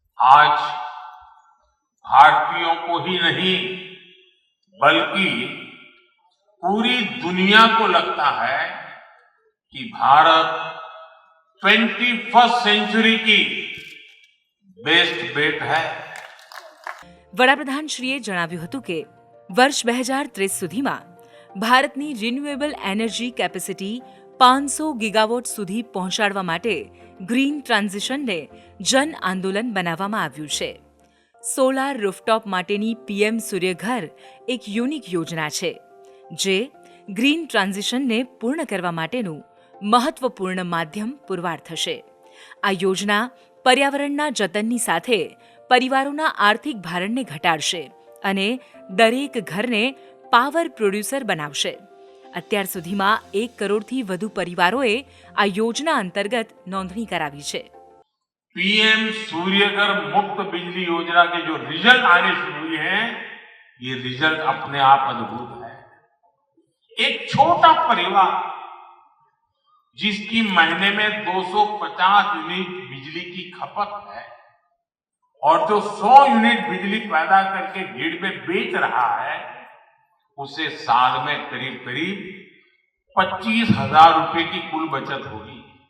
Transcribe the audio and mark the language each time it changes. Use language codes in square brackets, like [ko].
[hi] आज भारतीयों को ही नहीं बल्कि पूरी दुनिया को लगता है कि भारत 21st सेंचुरी की बेस्ट बेट है. [gu] વડાપ્રધાનશ્રીએ જણાવ્યું હતું કે વર્ષ 2030 સુધીમાં ભારતની રિન્યુએબલ એનર્જી કેપેસિટી 500 ગીગાવોટ સુધી પહોંચાડવા માટે ગ્રીન ટ્રાન્ઝિશનને જન આંદોલન બનાવવામાં આવ્યું છે. સોલાર રૂફટોપ માટેની પીએમ સૂર્યઘર એક યુનિક યોજના છે જે ગ્રીન ટ્રાન્ઝિશનને પૂર્ણ કરવા માટેનું મહત્વપૂર્ણ માધ્યમ પુરવાર થશે. આ યોજના પર્યાવરણના જતનની સાથે પરિવારોના આર્થિક ભારણને ઘટાડશે અને દરેક ઘરને પાવર પ્રોડ્યુસર બનાવશે. અત્યાર સુધીમાં 1 કરોડથી વધુ પરિવારોએ આ યોજના અંતર્ગત નોંધણી કરાવી છે. [hi] पीएम सूर्यघर मुफ्त बिजली योजना के जो रिजल्ट आने शुरू हुए हैं, ये रिजल्ट अपने आप अद्भुत है. एक छोटा परिवार जिसकी महीने में 250 यूनिट बिजली की खपत है और जो 100 यूनिट बिजली पैदा करके ग्रिड में बेच रहा है, उसे साल में करीब करीब 25,000 रुपए की कुल बचत होगी.